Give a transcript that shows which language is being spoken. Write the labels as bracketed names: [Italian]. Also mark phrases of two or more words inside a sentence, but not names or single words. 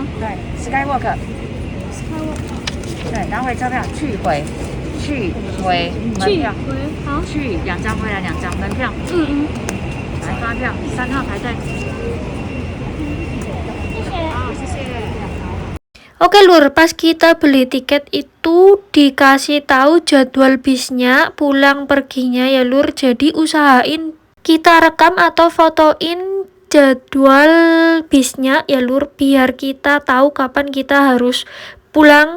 [Chinese] 对 ，Skywalk。对，来回车票去回。去回门票，好，去2张，回来2张门票。来发票，3号排队。谢谢。好，谢谢。 [Indonesian] Oke Lur, pas kita beli tiket itu dikasih tahu jadwal bisnya, pulang perginya ya Lur. Jadi usahain kita rekam atau fotoin jadwal bisnya ya Lur, biar kita tahu kapan kita harus pulang.